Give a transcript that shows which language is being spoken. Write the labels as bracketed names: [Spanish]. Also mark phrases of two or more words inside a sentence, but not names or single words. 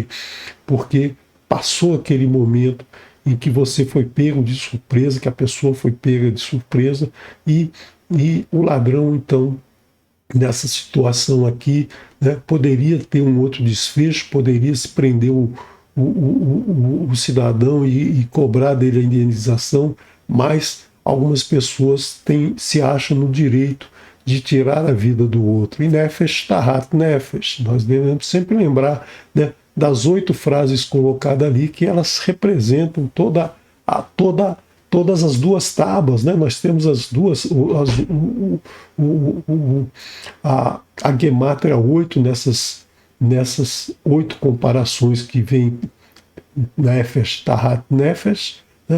[Portuguese] Porque passou aquele momento em que você foi pego de surpresa, que a pessoa foi pega de surpresa, e o ladrão, então, nessa situação aqui, né, poderia ter um outro desfecho, poderia se prender o cidadão e cobrar dele a indenização, mas algumas pessoas se acham no direito de tirar a vida do outro. [Hebrew] E נפש תחת נפש. [Portuguese] Nós devemos sempre lembrar, né, das 8 frases colocadas ali, que elas representam todas as 2 tábuas, né? Nós temos as duas, a Gemátria 8 nessas nessas 8 comparações que vem [Hebrew] נפש, תחת נפש, [Portuguese] né?